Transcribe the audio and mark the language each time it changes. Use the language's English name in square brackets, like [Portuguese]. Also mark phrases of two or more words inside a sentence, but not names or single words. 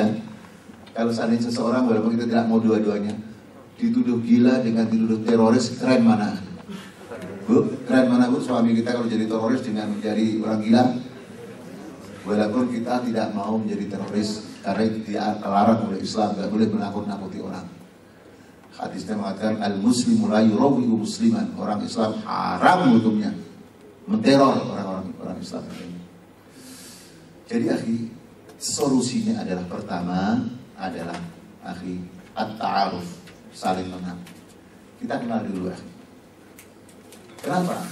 [Indonesian] Kalau seandainya seseorang, walaupun kita tidak mau dua-duanya, dituduh gila dengan dituduh teroris, keren mana? Bu, keren mana bu suami kita kalau jadi teroris dengan menjadi orang gila? Walaupun kita tidak mau menjadi teroris, karena itu dilarang oleh Islam, tidak boleh menakut-nakuti orang. Hadisnya mengatakan [Arabic] المسلم لا يروع مسلما, [Indonesian] orang Islam haram hukumnya menteror orang Islam. Jadi solusinya adalah pertama adalah at-ta'aruf, saling mengenal. Kita kenal dulu . Kenapa?